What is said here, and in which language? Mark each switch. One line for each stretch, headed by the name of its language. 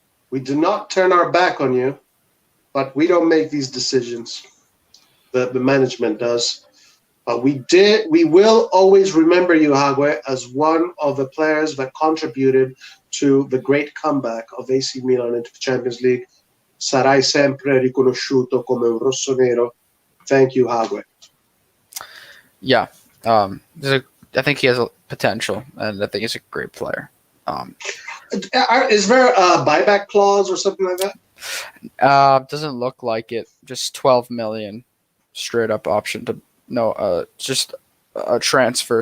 English: We do not turn our back on you, but we don't make these decisions. The management does. But we will always remember you, Hauge, as one of the players that contributed to the great comeback of AC Milan into the Champions League.
Italian: Sarai sempre riconosciuto come un rossonero.
English: Thank you, Hauge. Yeah. I think he has a potential, and I think he's a great player. Is there a buyback clause or something like that? Doesn't look like it. Just 12 million straight up option to just a transfer.